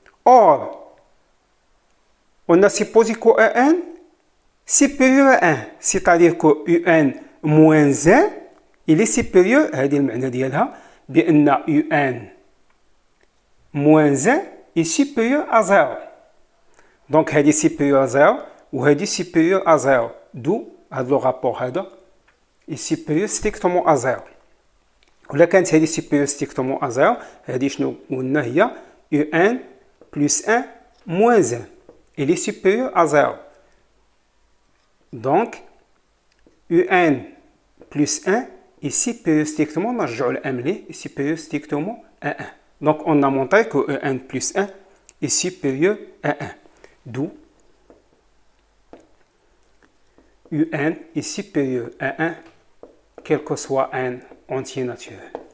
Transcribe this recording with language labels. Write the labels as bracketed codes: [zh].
[fr] Or, on a supposé que UN supérieur à 1, c'est-à-dire que UN moins 1 il est supérieur. [ar] هذه المعنى ديالها بأن [fr] UN moins 1 est supérieur à 0. Donc [ar] هذه [fr] supérieur à 0 [ar] وهذه [fr] supérieur à 0. D'où [ar] هذا [fr] le rapport هذا est supérieur strictement à 0. [ar] ولا كانت هذه [fr] supérieur strictement à 0 [ar] هذه شنو قلنا هي [fr] UN plus 1 moins 1. Il est supérieur à 0. Donc UN plus 1 est supérieur strictement, [ar] نرجعوا الأم ليه, [fr] est supérieur strictement à 1. Donc on a montré que UN plus 1 est supérieur à 1. D'où UN est supérieur à 1 quel que soit un entier naturel.